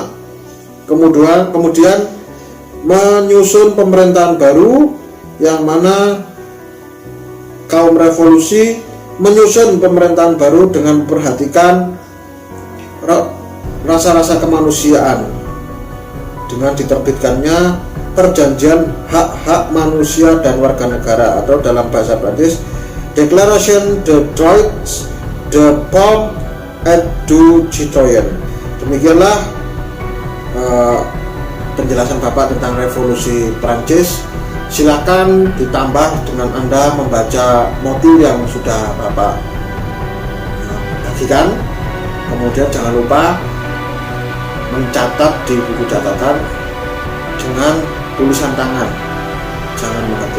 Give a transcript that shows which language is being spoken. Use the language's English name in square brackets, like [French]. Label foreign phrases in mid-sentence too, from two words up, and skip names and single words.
[Indonesian] Kemudian menyusun pemerintahan baru, yang mana kaum revolusi menyusun pemerintahan baru dengan memperhatikan rasa-rasa kemanusiaan dengan diterbitkannya perjanjian hak-hak manusia dan warga negara, atau dalam bahasa Prancis Déclaration des droits de l'homme et du citoyen. Demikianlah penjelasan Bapak tentang revolusi Prancis. Silakan ditambah dengan Anda membaca modul yang sudah Bapak bagikan. Kemudian jangan lupa mencatat di buku catatan dengan tulisan tangan, jangan mengetik.